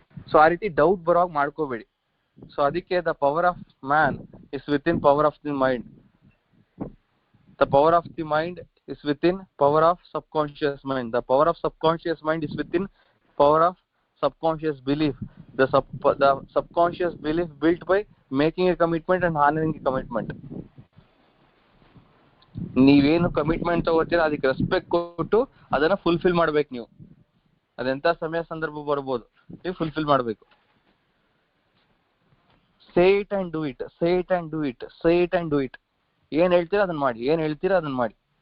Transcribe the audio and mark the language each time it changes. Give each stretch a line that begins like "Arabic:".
Kannada: So ಆ ರೀತಿ doubt ಬರೋವಾಗ ಮಾಡ್ಕೋಬೇಡಿ. ಸೊ ಅದಕ್ಕೆ
English: The power of man is within power of the mind. The power of the mind is within power of subconscious mind. The power of subconscious mind is within power of subconscious belief. The subconscious belief built by making a commitment and honoring a commitment.
Kannada: ನೀವೇನು commitment ತಗೋತೀರಾ ಅದಕ್ಕೆ respect ಕೊಟ್ಟು ಅದನ್ನ fulfil ಮಾಡ್ಬೇಕು. ನೀವು ಅದೆಂತ ಸಮಯ ಸಂದರ್ಭ ಬರ್ಬೋದು, ನೀವು ಫುಲ್ಫಿಲ್ ಮಾಡ್ಬೇಕು.
English: Say it and do it, say it and do it, say it and do it.
Kannada: ಏನ್ ಹೇಳ್ತೀರಾ ಅದನ್ನ ಮಾಡಿ,
English: ಏನ್ ಹೇಳ್ತೀರಾ ಅದನ್ನ ಮಾಡಿ.